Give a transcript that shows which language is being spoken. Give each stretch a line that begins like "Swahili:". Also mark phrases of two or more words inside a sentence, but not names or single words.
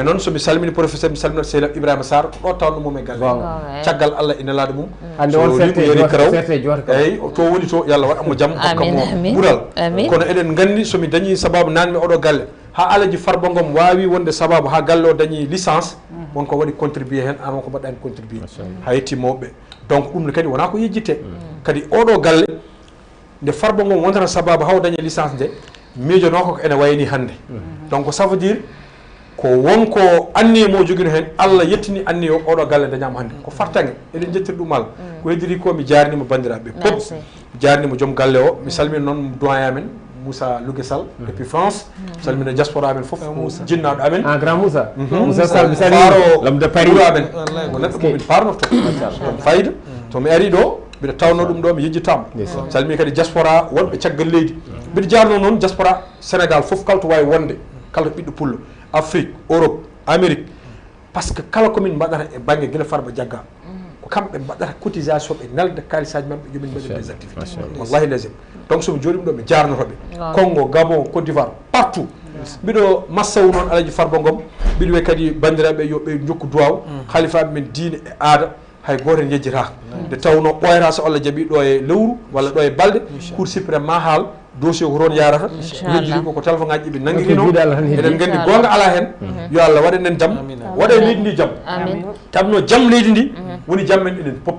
Fula: noon somi salmini professeur mi salminat sehlam Ibrahima Sarr ko ɗo tawno mum e galle caggal Allah ina laade mum so limo yeri karaw eyyi to woni to yo Allah waɗanmo jaam hokkamo ɓuural kono eɗen gandi somi dañi sababu nanmi oɗo galle ha alaji Farba Ngom wawi wonde sababu ha galle o dañi licence wonko waɗi contribué hen an wonko mbaɗɗa hen contribué ha yetti mawɓe donc ɗum ne kadi wona ko yejjite kadi oɗo galle nde Farba Ngom wontata sababu haw dañe licence nde miijono ko ene wayni hande donc
French: ça veut dire
Fula: ko wonko anniye mo joguino hen Allah yettini anniye o oɗo galle dañama hande ko fartange eɗen jettiri ɗum Allah ko heddiri ko mi jarnima bandiraɓe pop mi jarnima joom galle o mi salmina noon doyen men Moussa Louguessal depuis France salmina diaspora amen foof jinnaɗo amen grand Moussa Moussa Sall misalo
French: l'homme de Paris
Fula: amen ko neɗɗo momin parnoto ɗum fayida to mi ari ɗo mbiɗa tawno ɗum ɗo mi yejjitama salmini kadi diaspora wonɓe caggal leydi mbiɗa jarno noon diaspora Sénégal foof kala to wawi wonde kala to ɓiɗɗo pullo Afrique Europe Amérique par ce que kala komin mbaɗata e banggue guila Farba Diagga ko kamɓe mbaɗata cotisation ɓe nalda kalisaji mabɓe jomin mbaɗi
French: des activités
Fula: wallahi légim donc somi jooɗima ɗo mi jarnotoɓe Congo Gabon Côte d'Ivoire partout mbiɗo massawu noon alaji Farba Ngom mbiɗo wiya kadi bandiraɓe yo ɓe jokku duwaw halifaɓe men diine e aada hay goto en yejjitaka nde tawno ɓoyata so Allah jaaɓi ɗo e lewru walla ɗo e balɗe
French: cour suprême
Fula: ma haal dossier ko toon yarata yejjiti koko téléphone ngaji ɓe nanguirino eɗen gandi gonga ala hen yo Allah waɗanen jaam waɗe leydi ndi jaam tabno jaam leydi ndi woni jaam men enen pop